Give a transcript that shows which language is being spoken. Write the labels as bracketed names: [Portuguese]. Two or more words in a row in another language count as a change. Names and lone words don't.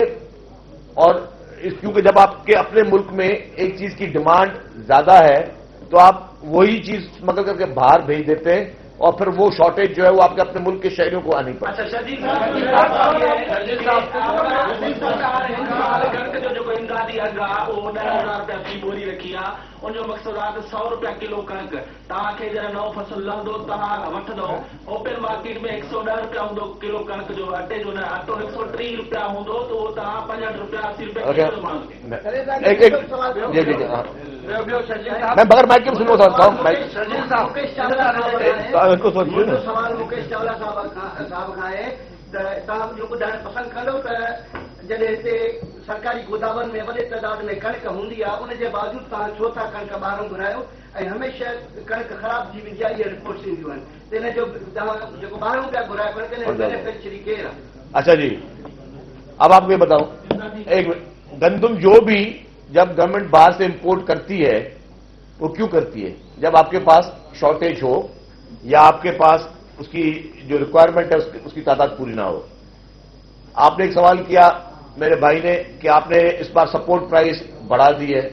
[Urdu] اور کیونکہ جب آپ کے اپنے ملک میں ایک چیز کی ڈیمانڈ زیادہ ہے تو آپ وہی چیز اسمگل کر کے باہر بھیج دیتے ہیں اور پھر وہ شارٹیج جو ہے وہ آپ کے اپنے ملک کے شہریوں کو آنی پڑتی ہے. [Sindhi] جو امدادی اگ आहे उहो 10,000 रुपया फी बोरी रखी आहे. उनजो मक़सदु आहे त 100 रुपया किलो कणिक तव्हांखे जॾहिं नओं फसल लहंदो तव्हां वठंदो, [English] open market [Sindhi] में 110 रुपया हूंदो किलो कणिक जो, अटे जो न अटो 130 रुपया हूंदो त उहो तव्हां 65 रुपया 80 रुपया किलो माण्हू [Urdu] میں بغیر مائک کے سنو سکتا ہوں. [Sindhi] سوال مکیش چاولا صاحب کھا ہے तव्हां इहो ॿुधाइण पसंदि कंदो त जॾहिं हिते सरकारी गोदामनि में वॾे तइदाद में कणिक हूंदी आहे, उनजे बावजूदि तव्हां छो था कणिक ॿाहिरां घुरायो ऐं हमेशह कणिक ख़राब थी वेंदी आहे, इहे रिपोर्ट्स ईंदियूं आहिनि. त इन जो तव्हां जेको ॿाहिरां पिया घुरायो कणिक इन जो बेनिफिशियरी केरु आहे؟ [Urdu] اچھا جی، اب آپ کو یہ بتاؤں، ایک گندم جو بھی جب گورنمنٹ باہر سے امپورٹ کرتی ہے وہ کیوں کرتی ہے؟ جب آپ کے پاس شارٹیج ہو یا آپ کے پاس اس کی جو ریکوائرمنٹ ہے اس کی تعداد پوری نہ ہو. آپ نے ایک سوال کیا میرے بھائی نے کہ آپ نے اس بار [English] support price [Urdu] بڑھا دی ہے.